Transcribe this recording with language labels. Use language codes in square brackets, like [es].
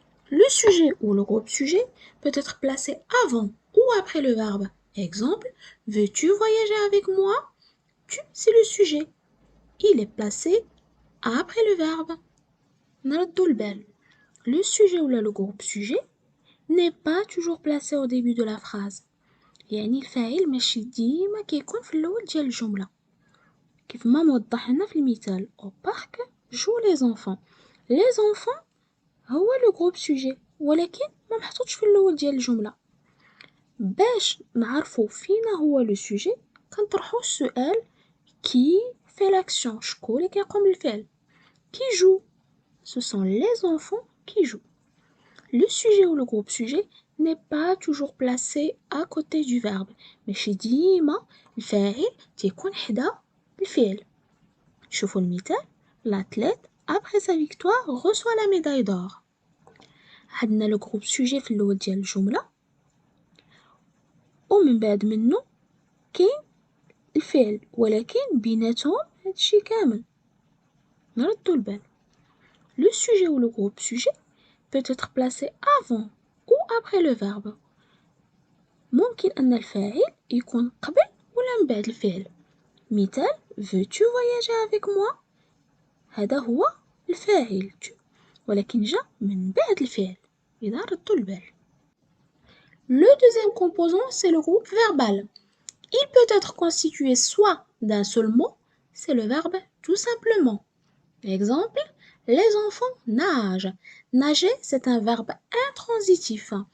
[fr] Le sujet ou le groupe sujet peut être placé avant ou après le verbe. Exemple, veux-tu voyager avec moi? Tu, c'est le sujet. Il est placé après le verbe. [ar] نردو البال. [fr] Le sujet ou le groupe sujet n'est pas toujours placé au début de la phrase. [ar] يعني الفاعل ماشي ديما كيكون في الأول ديال الجملة. كيف ما موضح لنا في المثال [fr] au parc jouent les enfants. Les enfants [ar] هو لو جروب سوجي ولكن ما محطوطش في الأول ديال الجملة. باش نعرفو فينا هو لو سوجي كنطرحو السؤال [fr] كي في لاكسيون، [ar] شكون اللي كيقوم بالفعل. [fr] qui joue? Ce sont les enfants qui jouent. Le sujet ou le groupe sujet n'est pas toujours placé à côté du verbe. [ar] ماشي ديما الفاعل تيكون حدا الفعل. شوفوا المثال [fr] l'athlète après sa victoire reçoit la médaille d'or. [ar] عندنا لو جروب سوجي في الأول ديال الجملة ومن بعد منه كاين الفعل، ولكن بيناتهم هادشي كامل. نردوا البال. [fr] Le sujet ou le groupe sujet peut être placé avant ou après le verbe. [ar] ممكن أن الفاعل يكون قبل ولا من بعد الفعل. مثال [fr] veux-tu voyager avec moi؟ [ar] هذا هو الفاعل tu، ولكن جاء من بعد الفعل. إذا ردوا البال. [fr] Le deuxième composant, c'est le groupe verbal. Il peut être constitué soit d'un seul mot, c'est le verbe tout simplement. Exemple, les enfants nagent. Nager, c'est un verbe intransitif.